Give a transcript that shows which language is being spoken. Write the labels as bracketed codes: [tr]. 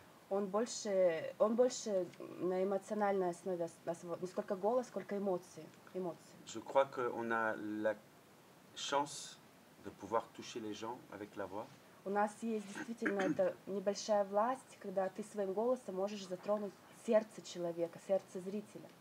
[ru] Он больше на эмоциональной основе, не сколько голос, сколько эмоции. [fr] Je crois qu'on a la chance de pouvoir toucher les gens avec la voix. [ru] У нас есть действительно эта небольшая власть, когда ты своим голосом можешь затронуть сердце человека, сердце зрителя.